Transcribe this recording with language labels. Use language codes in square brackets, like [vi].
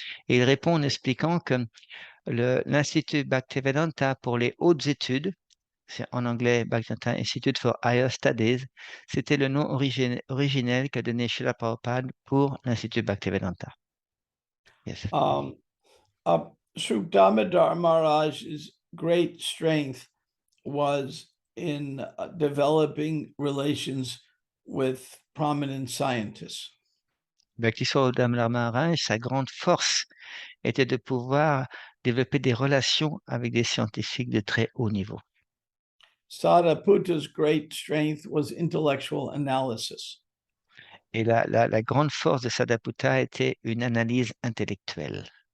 [fr] Et il répond en expliquant que l'Institut Bhaktivedanta pour les hautes études, c'est en anglais Bhaktivedanta Institute for Higher Studies, c'était le nom originel qu'a donné Srila Prabhupada pour l'Institut Bhaktivedanta. [en] Yes. Sri Damodar Maharaj's great strength was in developing relations with prominent scientists. [fr] Bhaktisvarupa Damodara Maharaj, sa grande force était de pouvoir développer des relations avec des scientifiques de très haut niveau. [en] Sadaputa's great strength was intellectual analysis. [fr] Et la grande force de Sadaputa était une analyse intellectuelle.